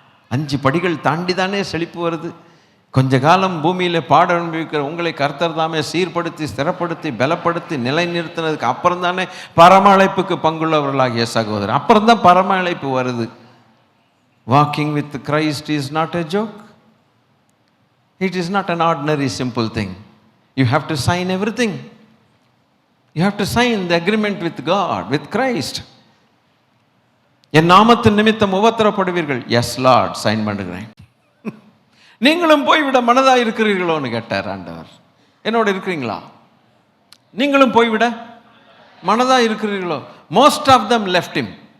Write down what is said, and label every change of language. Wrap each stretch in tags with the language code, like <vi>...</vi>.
<ta>5 படிகள் தாண்டி தானே செழிப்பு வருது. கொஞ்ச காலம் பூமியில் பாட அனுபவிக்கிற உங்களை கர்த்தர் தாமே சீர்படுத்தி ஸ்திரப்படுத்தி பலப்படுத்தி நிலைநிறுத்தினதுக்கு அப்புறம் தானே பரம அழைப்புக்கு பங்குள்ளவர்களாகிய சகோதரர், அப்புறம் தான் பரம அழைப்பு வருது.</ta> <en>Walking with Christ is not a joke. It is not an ordinary simple thing. You have to sign everything. You have to sign the agreement with God, with Christ.</en> <ta>என் நாமத்தின் நிமித்தம் உபத்திரப்படுவீர்கள்.</ta> <en>yes Lord,</en> <ta>சைன் பண்ணுகிறேன். நீங்களும் போய்விட மனதாக இருக்கிறீர்களோன்னு கேட்டார் ஆண்டவர். என்னோட இருக்கிறீங்களா? நீங்களும் போய்விட மனதாக இருக்கிறீர்களோ?</ta> <en>Most of them left him.</en>